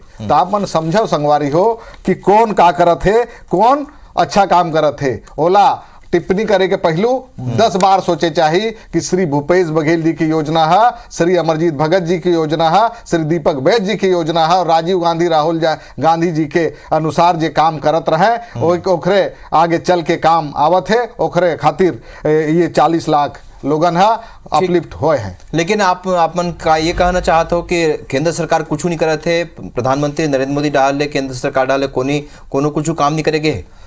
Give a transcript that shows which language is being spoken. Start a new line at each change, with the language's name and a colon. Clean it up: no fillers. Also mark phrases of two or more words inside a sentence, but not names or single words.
Chhattisgarhi: तो आप मन समझो संगवारी हो कि कौन का करत है, कौन अच्छा काम करत है। ओला टिप्पणी करे के पहलू 10 बार सोचे चाहिए कि श्री भूपेश बघेल जी की योजना है, श्री अमरजीत भगत जी की योजना है, श्री दीपक बैद जी की योजना है, राजीव गांधी राहुल गांधी जी के अनुसार जे काम करत रहे ओखरे आगे चल के काम आवत है, ओखरे खातिर ये 40 लाख लोगन है अपलिफ्ट होए हैं। लेकिन आप मन का ये कहना चाहते हो कि केंद्र सरकार कुछ नहीं करत है, प्रधानमंत्री नरेंद्र मोदी डाले केंद्र सरकार डाले कोनो कुछ काम नहीं करेगे।